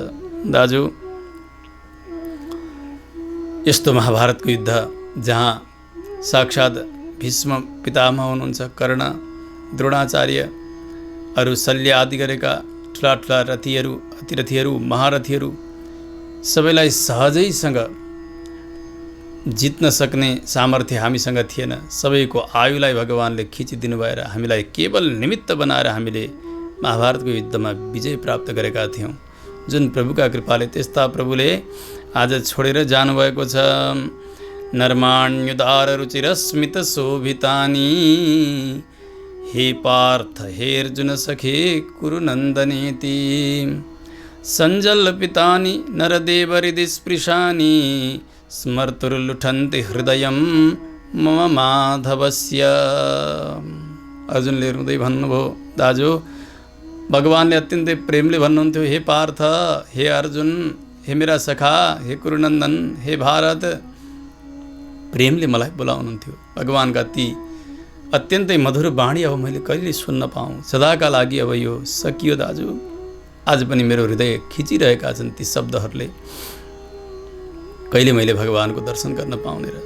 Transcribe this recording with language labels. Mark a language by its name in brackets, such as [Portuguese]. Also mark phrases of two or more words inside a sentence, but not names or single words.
[Nepali] दाजु, यस्तो महाभारतको युद्ध जहाँ साक्षात् भीष्म पितामह हुनुहुन्छ, कर्ण, द्रोणाचार्य, अरू शल्य आदि गरेका ठुला ठुला रथीहरू, अतिरथीहरू, महारथीहरू सबैलाई सहजैसँग जित्न सक्ने सामर्थ्य हामीसँग थिएन। सबैको आयुलाई भगवानले खिचिदिनु भएर हामीलाई केवल निमित्त बनाएर हामीले महाभारतको युद्धमा विजय प्राप्त गरेका थियौँ। जुन प्रभुका कृपाले त्यस्ता प्रभुले आज छोडेर जानुभएको छ। [Sanskrit] नर्माण्युदार रुचिरस्मित शोभितानि हे पार्थ हे अर्जुन सखे कुरु नन्दनेति सञ्जल्पितानि नरदेवहृदि स्पृशानि स्मर्तुर्लुठन्ति हृदयं मम माधवस्य। [Nepali] अर्जुनले रुँदै भन्नुभयो, दाजु भगवानले अत्यन्तै प्रेमले भन्नुहुन्थ्यो, हे पार्थ हे अर्जुन हे मेरा सखा हे कुरुनन्दन हे भारत, प्रेमले मलाई बोलाउनुहुन्थ्यो। भगवानका ती अत्यन्तै मधुर वाणी अब मैले कहिले सुन्न पाऊँ। सदाका लागि अब यो सकियो दाजु। आज पनि मेरो हृदय खिचिरहेका छन् ती शब्दहरूले। कहिले मैले भगवानको दर्शन गर्न पाउने र।